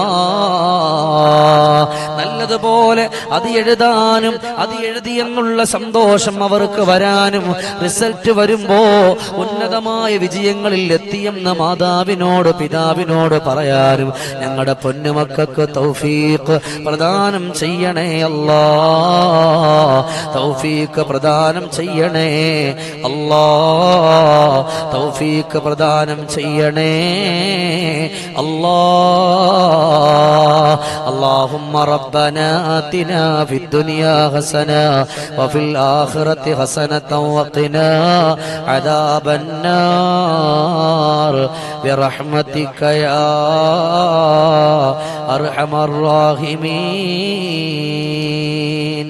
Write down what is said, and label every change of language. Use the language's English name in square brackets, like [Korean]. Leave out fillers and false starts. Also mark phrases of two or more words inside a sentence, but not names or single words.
[Malayalam] നല്ലതുപോലെ അത് എഴുതാനും അത് എഴുതിയെന്നുള്ള സന്തോഷം അവർക്ക് വരാനും, റിസൾട്ട് വരുമ്പോ ഉന്നതമായ വിജയങ്ങളിൽ എത്തിയെന്ന മാതാവിനോട് പിതാവിനോട് പറയാനും ഞങ്ങളുടെ പൊന്നുമക്കൾക്ക് തൗഫീഖ് പ്രദാനം ചെയ്യണേ അല്ലാ. തൗഫീഖ് പ്രദാനം ചെയ്യണേ അല്ലാ. തൗഫീഖ് പ്രദാനം ചെയ്യണേ അല്ലാ. [Arabic] اللهم ربنا آتنا في الدنيا حسنة وفي الآخرة حسنة وقنا عذاب النار برحمتك يا أرحم الراحمين.